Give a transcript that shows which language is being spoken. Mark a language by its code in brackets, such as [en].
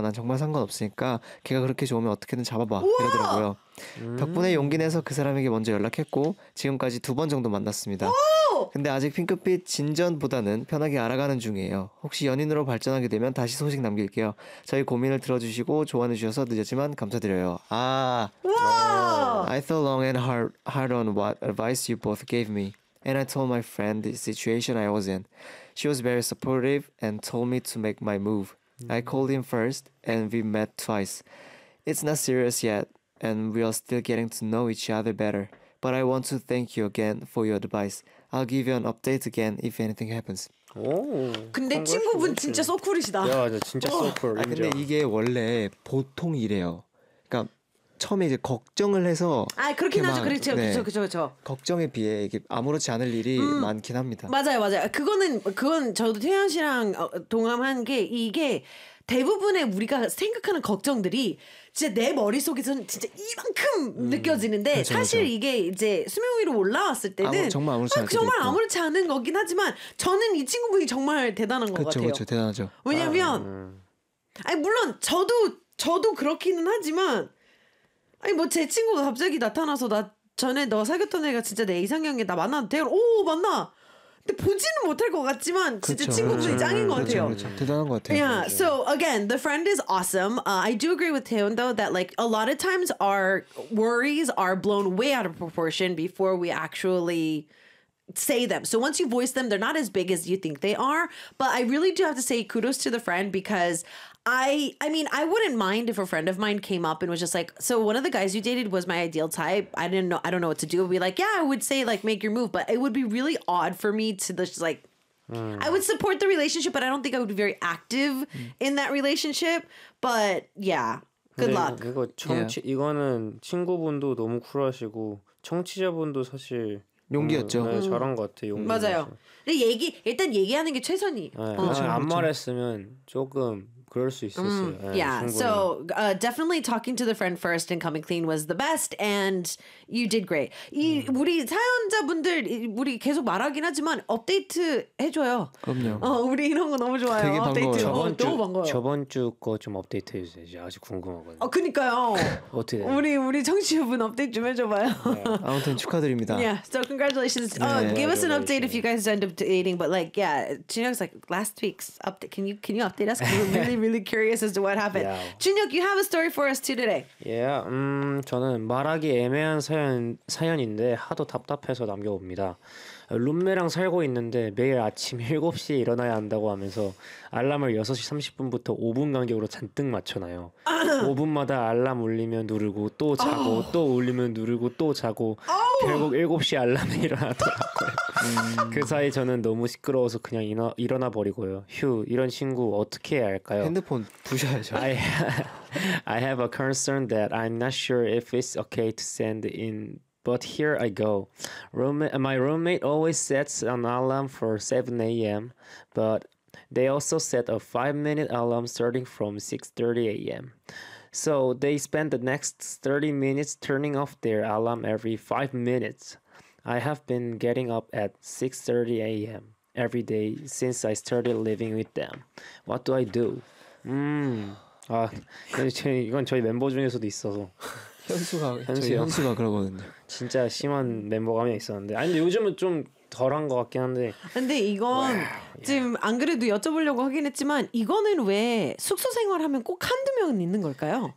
[ko] 난 정말 상관없으니까 걔가 그렇게 좋으면 어떻게든 잡아봐. 이러더라고요. 덕분에 용기 내서 그 사람에게 먼저 연락했고 지금까지 두 번 정도 만났습니다. 근데 아직 핑크빛 진전보다는 편하게 알아가는 중이에요. 혹시 연인으로 발전하게 되면 다시 소식 남길게요. 저희 고민을 들어주시고 조언해주셔서 늦었지만 감사드려요. [en] 아, I thought long and hard on what advice you both gave me. And I told my friend the situation I was in. She was very supportive and told me to make my move. I called him first and we met twice. It's not serious yet and we are still getting to know each other better. But I want to thank you again for your advice. I'll give you an update again if anything happens. [ko] 오, 근데 친구분 진짜 소쿨이시다. 야, 진짜 소쿨. 아, 근데 이게 원래 보통 이래요. 그러니까 처음에 이제 걱정을 해서 아 그렇긴 하죠. 그렇죠. 네. 그렇죠. 그렇죠. 걱정에 비해 이게 아무렇지 않을 일이 많긴 합니다. 맞아요. 맞아요. 그건 저도 태연 씨랑 동감한 게 이게 대부분의 우리가 생각하는 걱정들이 진짜 내 머릿속에서는 진짜 이만큼 느껴지는데 그렇죠, 사실 그렇죠. 이게 이제 수면 위로 올라왔을 때는 정말 아무렇지 않은 거긴 하지만 저는 이 친구분이 정말 대단한 것 그렇죠, 같아요. 그렇죠. 대단하죠. 왜냐면 아니 물론 저도 그렇기는 하지만 아니 뭐 제 친구가 갑자기 나타나서 나 전에 너 사귀었던 애가 진짜 내 이상형이 나 만나도 돼? 오 만나! 근데 보지는 못할 것 같지만 진짜 그쵸, 친구들이 그쵸, 짱인 것 같아요. 그쵸, 그쵸. 대단한 것 같아요. [en] Yeah, [ko] 그쵸. [en] So again, the friend is awesome. I do agree with him though that like a lot of times our worries are blown way out of proportion before we actually say them. So once you voice them, they're not as big as you think they are. But I really do have to say kudos to the friend because I mean, I wouldn't mind if a friend of mine came up and was just like, so one of the guys you dated was my ideal type. I don't know what to do. I'd be like, yeah, I would say like make your move. But it would be really odd for me to just like, I would support the relationship, but I don't think I would be very active in that relationship. But yeah, good luck. [ko] 그거 청취, yeah. 이거는 친구분도 너무 쿨하시고 청취자분도 사실 용기였죠. 네, 저런 것 같아요. 용기 맞아요. 근데 일단 얘기하는 게 최선이. 네, 그렇죠. 안 말했으면 조금 그럴 수 있었어요. [en] 예, so definitely talking to the friend first and coming clean was the best, and you did great. [ko] 이 우리 사연자분들 우리 계속 말하긴 하지만 업데이트 해줘요. 그럼요. 우리 이런 거 너무 좋아요. 되게 반가워요. 업데이트. 너무 반가워요. 저번 주 거 좀 업데이트 해주세요. 아직 궁금하거든요. 그러니까요. 어떻게? 우리 청취자분 업데이트 좀 해줘봐요. 네. 아무튼 축하드립니다. [en] Yeah, so congratulations. 네. Give us an update if you guys end up dating, but like, yeah, Junhyuk's like last week's update. Can you update us? Really curious as to what happened. Yeah. Junhyuk, you have a story for us too today. Yeah. [ko] 저는 말하기 애매한 사연인데 하도 답답해서 남겨봅니다. 룸메랑 살고 있는데 매일 아침 7시에 일어나야 한다고 하면서 알람을 6시 30분부터 5분 간격으로 잔뜩 맞춰놔요. 5분마다 알람 울리면 누르고 또 자고 또 울리면 누르고 또 자고 결국 7시에 알람이 일어나더라고요. 그 사이 저는 너무 시끄러워서 그냥 일어나 버리고요. 휴, 이런 친구 어떻게 해야 할까요? 핸드폰 부셔야죠. [en] I have a concern that I'm not sure if it's okay to send in. But here I go. My roommate always sets an alarm for 7 a.m. But they also set a 5-minute alarm starting from 6:30 a.m. So they spend the next 30 minutes turning off their alarm every 5 minutes. I have been getting up at 6:30 a.m. every day since I started living with them. What do I do? [ko] 아, 이건 저희 멤버 중에서도 있어서. 현수가 그러거든요. 진짜 심한 멤버가 한 명 있었는데 아니 근데 요즘은 좀 덜한 것 같긴 한데 근데 이건 와, 지금 안 그래도 여쭤보려고 하긴 했지만 이거는 왜 숙소 생활하면 꼭 한두 명은 있는 걸까요?